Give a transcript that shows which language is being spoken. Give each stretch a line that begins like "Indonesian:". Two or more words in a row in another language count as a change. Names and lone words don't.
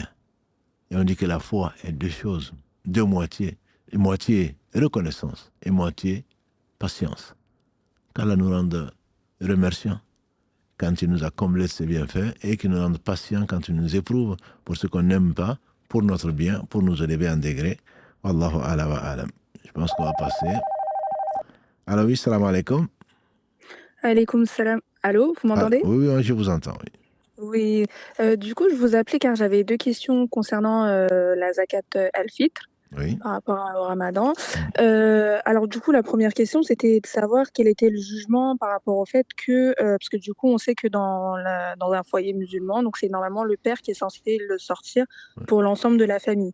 French: Et on dit que la foi est deux choses, deux moitiés. Une moitié reconnaissance et moitié patience. Qu'Allah nous rende remerciants quand il nous a comblé de ses bienfaits et qu'il nous rende patients quand il nous éprouve pour ce qu'on n'aime pas, pour notre bien, pour nous élever en degré.
Arabic: والله أعلى وأعلم.
French: Je pense qu'on va passer. Alors oui,
Arabic: السلام عليكم. عليكم السلام.
French: Allô, vous m'entendez? Oui, oui, je vous entends. Oui. Du coup, je vous appelais car j'avais deux questions concernant la
Arabic: زكاة الفطر
French: Oui. par rapport au ramadan. Alors du coup, la première question, c'était de savoir quel était le jugement par rapport au fait que, parce que du coup, on sait que dans un foyer musulman, donc c'est normalement le père qui est censé le sortir pour l'ensemble de la famille.